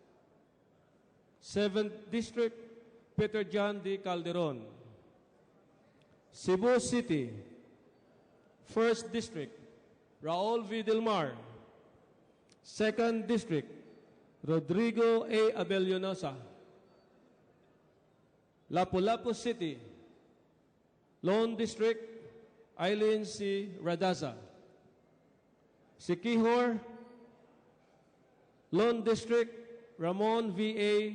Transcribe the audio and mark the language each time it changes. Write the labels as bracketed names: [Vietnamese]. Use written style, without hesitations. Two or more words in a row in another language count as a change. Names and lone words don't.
[English] 7th District, Peter John D. Calderon. Cebu City, 1st District, Raul V. Delmar. 2nd District, Rodrigo A. Abellanosa. Lapu-Lapu City, Lone District, Eileen C. Radaza. Siquijor, Lone District, Ramon V. A.